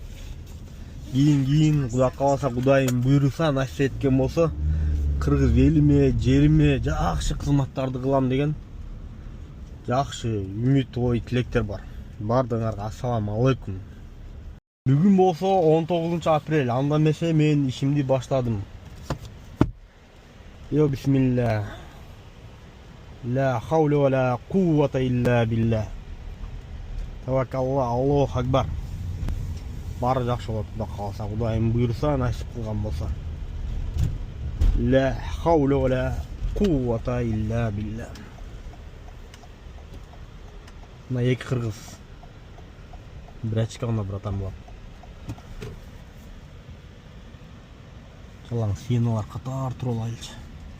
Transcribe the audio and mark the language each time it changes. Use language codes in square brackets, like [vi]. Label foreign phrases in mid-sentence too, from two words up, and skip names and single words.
[ky] Кийин Кудай кааласа, Кудайым буйруса, насип эткен болсо, кыргыз элиме, жериме жакшы кызматтарды кылам деген жакшы үмүт, ой, тилектер бар. Бардыгыңарга [ar] السلام عليكم. [ky] Бүгүн болсо 19 апрель, анда эмесе мен ишимди баштадым. Бисмилlah. [ar] لا حول ولا قوة إلا بالله. توكلنا، الله أكبر. Баары жакшы болот, Кудай кааласа, Кудайым буйруса, насип кылган болсо. لا حول ولا قوة إلا بالله. [ky] Мына эки кыргыз. Бир очко гана братан болот. Жалаң сиеналар катар туруп алайлычы.